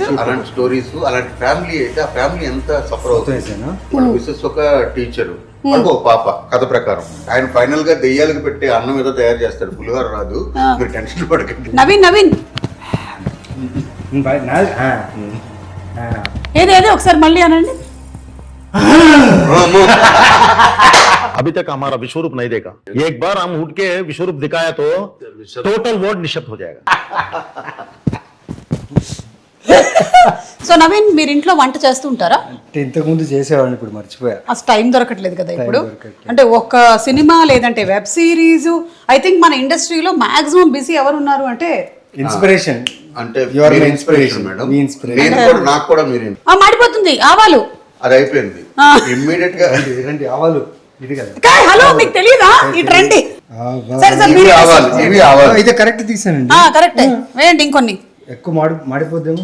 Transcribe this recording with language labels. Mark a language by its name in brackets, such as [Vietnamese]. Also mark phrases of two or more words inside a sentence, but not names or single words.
[Telugu] అలాంటి స్టోరీస్, అలాంటి ఫ్యామిలీ అయితే ఆ ఫ్యామిలీ ఎంత సఫర్ అవుతుంది. వాళ్ళ మిస్సెస్ ఒక టీచరు, ఒక పాప కథ ప్రకారం. ఆయన ఫైనల్ గా దెయ్యాలకు పెట్టే అన్నం ఏదో తయారు చేస్తాడు, పులిహోర రాదు, మీరు టెన్షన్ పడకండి. నవీన్ నవీన్ ఏదేదో ఒకసారి మళ్ళీ అనండి. [Hindi] अभी तक हमारा विश्वरूप नहीं देखा, एक बार हम उठ के विश्वरूप दिखाया तो [English] total world [Hindi] निशब्द हो जाएगा. [Telugu] సో నవీన్ మీరు ఇంట్లో వంట చేస్తూ ఉంటారా? అంటే ఇంతకుముందు చేసేవాడిని, ఇప్పుడు మర్చిపోయా. అసలు టైం దొరకట్లేదు కదా ఇప్పుడు. అంటే ఒక సినిమా లేదంటే వెబ్ సిరీస్. [English] I think [Telugu] మన ఇండస్ట్రీలో మాక్సిమం బిజీ ఎవరు ఉన్నారు అంటే ఇన్స్పిరేషన్. అంటే [English] You are my [Telugu] ఇన్స్పిరేషన్ మేడం. మీ inspiration. నేను కూడా, నాకు కూడా మీరు మాడిపోతుంది ఆవాలు. అది అయిపోయింది ఇమ్మీడియట్ గా. ఏంటంటే ఆవాలు ఇది కదా. కాయ్ హలో, మీకు తెలియదా ఈ ట్రెండ్? సరే సార్ ఇవి ఆవాలి, ఇవి ఆవాలి. అయితే కరెక్ట్ తీసానండి. కరెక్ట్ వేయండి. ఇంకొన్ని ఎక్కువ మాడిపోద్దేమో.